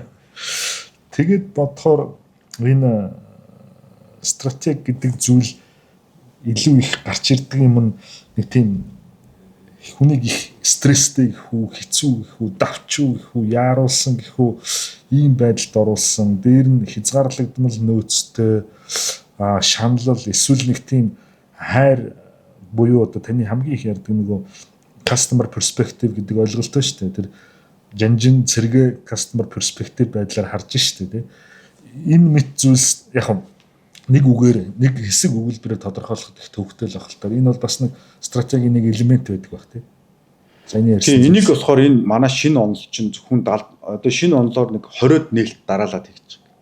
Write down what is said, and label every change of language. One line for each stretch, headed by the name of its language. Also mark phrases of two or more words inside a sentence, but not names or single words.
Mongolian: Тэгээд бодохоор энэ стратеги гэдэг зүйл илүү их гарч ирдэг юм нэг тийм хүнийг их стресстэй гэх үү, хэцүү гэх үү, давчуу гэх үү, яаруулсан гэх үү, ийм байдалд оруулсан, дээр нь хязгаарлагдмал нөөцтэй шаналл эсвэл нэг тийм хайр буюу одоо таны хамгийн их ярьдаг нөгөө
English: customer perspective
Mongolian: гэдэг ойлголттой шүү дээ. Тэр жанжин цэрэг
English: customer perspective
Mongolian: байдлаар харж шүү дээ. Энэ мэт зүйлс яг нэг үгээр нэг хэсэг өгүүлбэрээр тодорхойлоход их төвөгтэй л байх л та. Энэ бол бас нэг стратегийн нэг элемент байдаг баг тий. Зайны ярьсан. Тийм энийг болохоор энэ манай шинэ онол чинь зөвхөн одоо шинэ онолоор нэг 20-од нээлт дараалаад хийж байгаа.